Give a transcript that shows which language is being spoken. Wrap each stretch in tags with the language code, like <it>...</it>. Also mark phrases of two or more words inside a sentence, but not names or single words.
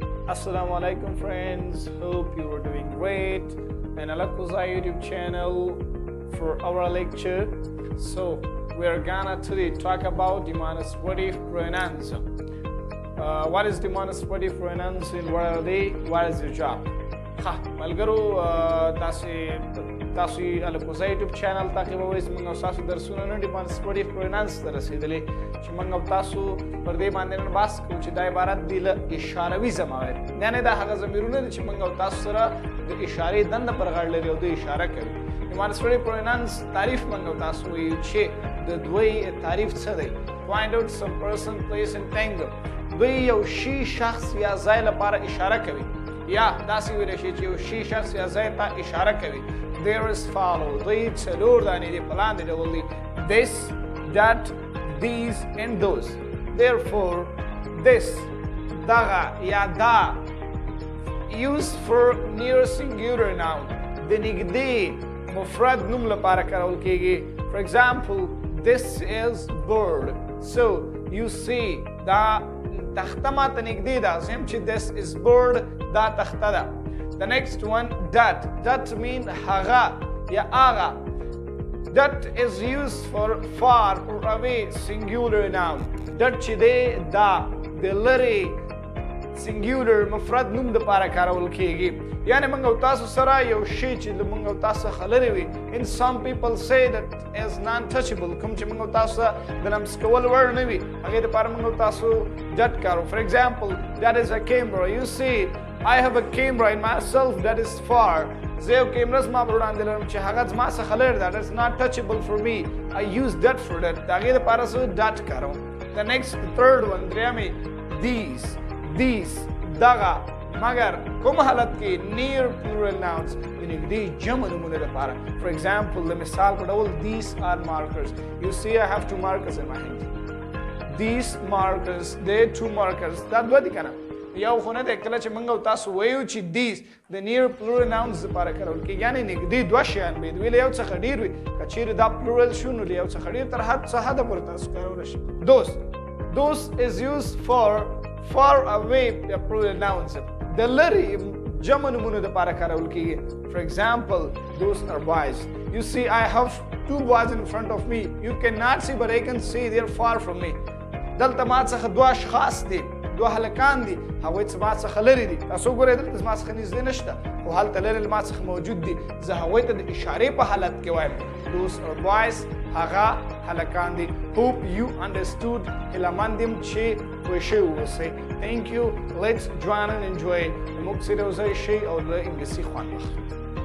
<ar>السلام عليكم</ar> <en>friends, hope you are doing great and الکوزي YouTube channel for our lecture. So we are gonna today talk about demonstrative pronouns. What is demonstrative pronouns and what are they? What is their job?</en> <ps>ملګرو تاسو الکوزي YouTube channel تعقیبوئ موږ تاسو درسونه نه</ps> <en>demonstrative pronouns</en> <ps>ته رسیدلې چې موږ تاسو پر دې باندې نن بحث کوو چې دا عبارت دی له اشاروي ضمایر یعنی دا هغه ضمیرونه دي چې موږ تاسو سره د اشارې دنده پر غاړه لري او د اشاره کوي</ps> <en>demonstrative pronouns</en> <ps>تعریف موږ تاسو وایو چې د دوی تعریف څه دی</ps> <en>find out some person place and thing</en> <ps>دوی یو شی شخص یا ځای لپاره اشاره کوي یا داسې ویلی شي چې یو شي شخص یا ځای ته اشاره کوي</ps> <en>there is follow</en> <ps>دوی څلور دانې دي په لاندې ډول دي</ps> <en>this that these and those therefore this</en> <ps>دغه یا دا</ps> <en>used for near singular noun</en> <ps>د نږدې مفرد نوم لپاره کارول کیږي</ps> <en>for example this is bird so you see</en> <ps>دا تخته ماته نږدې ده زم چې</ps> <en>this is bird</en> <ps>دا تخته ده</ps> <en>the next one that</en> <ps>mean هغه یا هغه</ps> <en>that is used for far or away singular noun that</en> <ps>چې دی دا د لرې singular مفرد نوم د پاره کارول کیږي یعنی موږ تاسو سره یو شی چې موږ تاسو خلری وي</ps> <en>and some people say that is non touchable</en> <ps>کوم چې موږ تاسو د لمس کول ور نه وي هغه د پاره موږ تاسو that کارو</ps> <en>for example that is a camera you see I have a camera in myself that is far</en> <ps>زه یو کیمرا زما په وړاندې لرم چې هغه زما څخه لرې ده</ps> <en>that is not touchable for me I use that for that</en> <ps>د هغې دپاره زه that کاروم</ps> <en>the next third one</en> <ps>درېیمې these دغه مگر کوم حالت کې</ps> <en>near plural nouns</en> <ps>د نږدې جمع نومونه لپاره</ps> <en>for example</en> <ps>د مثال په ډول</ps> <en>these are markers you see I have two markers in my hand these markers they two markers</en> <ps>دا دوه دي که نه یو خو نه دی کله چې موږ تاسو وایو چې these د</ps> <en>near plural nouns</en> <ps>لپاره کارول کېږي یعنې نږدې دوه شیان وي دوی له یو څخه ډېر وي که چیرې دا plural شو نو له یو څخه ډېر تر حد څه حده پورې تاسو کارولی شئ</ps> <en>those is used for far away plural nouns</en> <ps>د لرې جمع نومونو دپاره کارول کېږي</ps> <en>for example those are boys you see I have two boys in front of me you cannot see but I can see they are far from me</en> <ps>دلته ما څخه دوه اشخاص دي دوه هلکان دي هغوی ما څخه لرې دي تاسو وګورئ دلته زما څخه نږدې نشته خو هلته لرې ما څخه موجود دي زه هغوی ته د اشارې په حالت کې وایم</ps> <en>those are boys</en> <ps>هغه هلکان دي</ps> <en>hope you understood</en> <ps>هیله مند یم چې پوه شوي اوسئ</ps> <en>thank you let's join and enjoy</en> <ps>موږ سره یو ځای شئ او له انګلیسي خوند واخلو</ps>